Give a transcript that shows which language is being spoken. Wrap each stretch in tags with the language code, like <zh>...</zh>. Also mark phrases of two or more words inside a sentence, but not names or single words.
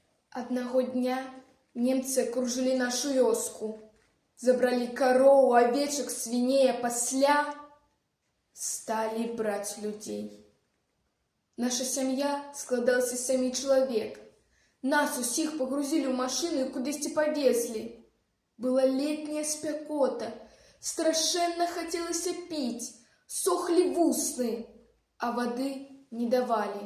<be>Одного дня немцы окружили нашу вёску. Забрали корову, овечек, свиней, а пасля стали брать людей. Наша сям'я складалася з 7 чалавек. Нас усіх погрузили ў машыну і кудысьці павезлі. Была летняя спякота, страшэнна хацелася піць, сохлі вусны, а вады не давалі.</be>